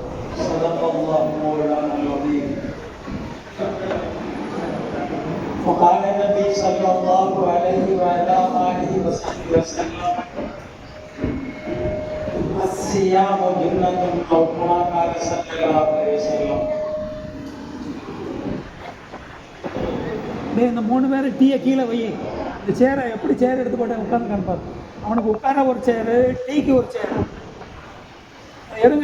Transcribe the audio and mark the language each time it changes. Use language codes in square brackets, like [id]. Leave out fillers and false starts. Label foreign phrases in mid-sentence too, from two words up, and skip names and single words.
[ar] صدق الله مولانا العظيم. وقال النبي صلى الله عليه وعلى آله وصحبه وسلم: الصيام جنة أو كما قال صلى الله عليه وسلم. [ta] இந்த 3 பேர் டீயை கீழே வை. இந்த சேரை எப்படி சேர் எடுத்து போட்டு உட்காந்து காண்பார். அவனுக்கு உட்கார ஒரு சேரு, டீக்கு ஒரு சேரு எடுங்க.